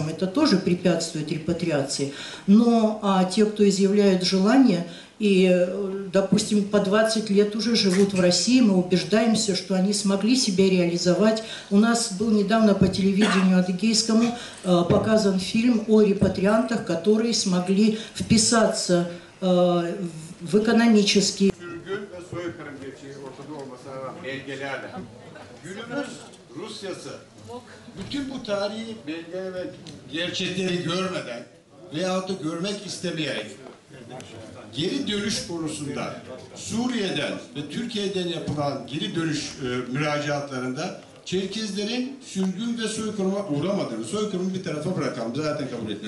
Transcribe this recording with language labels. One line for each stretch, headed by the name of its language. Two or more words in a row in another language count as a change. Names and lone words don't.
Russian: Это тоже препятствует репатриации. Но те, кто изъявляют желание и, допустим, по 20 лет уже живут в России, мы убеждаемся, что они смогли себя реализовать. У нас был недавно по телевидению адыгейскому показан фильм о репатриантах, которые смогли вписаться в экономические...
Turkish: Günümüz Rusyası bütün bu tarihi belge ve gerçekleri görmeden veyahut da görmek istemeyerek geri dönüş konusunda Suriye'den ve Türkiye'den yapılan geri dönüş müracaatlarında Çerkezlerin sürgün ve soykırıma uğramadığını, soykırımı bir tarafa bırakalım, zaten kabul etmiyor.